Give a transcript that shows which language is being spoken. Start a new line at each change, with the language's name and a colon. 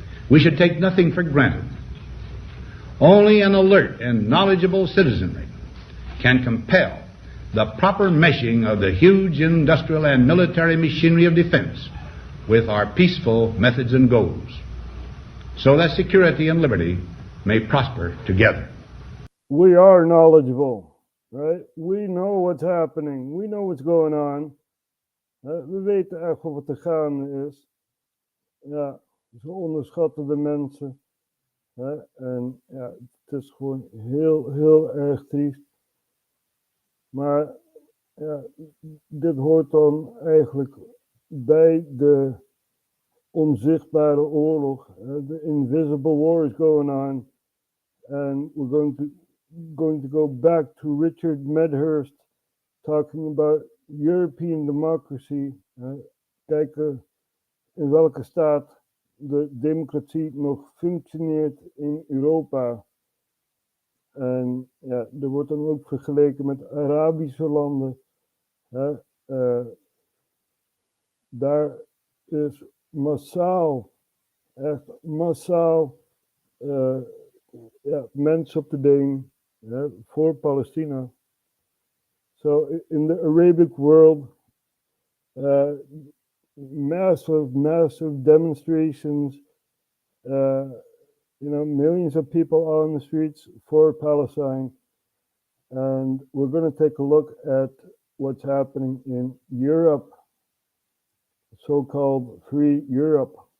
English: We should take nothing for granted. Only an alert and knowledgeable citizenry can compel the proper meshing of the huge industrial and military machinery of defense with our peaceful methods and goals, so that security and liberty may prosper together. We are knowledgeable, right? We know what's happening. We know what's going on.
Dutch: We weten echt wat er gaande is. Ja, ze onderschatten de mensen. En ja, het is gewoon heel, heel erg triest. Maar ja, dit hoort dan eigenlijk bij de onzichtbare oorlog.
English: The invisible war is going on. And we're going to go back to Richard Medhurst talking about European democracy.
Dutch: Kijken in welke staat de democratie nog functioneert in Europa. En ja, er wordt dan ook vergeleken met Arabische landen. Daar is massaal, echt massaal, mensen op de been voor Palestina.
English: So in the Arabic world, massive demonstrations, millions of people out on the streets for Palestine. And we're going to take a look at what's happening in Europe, so-called Free Europe.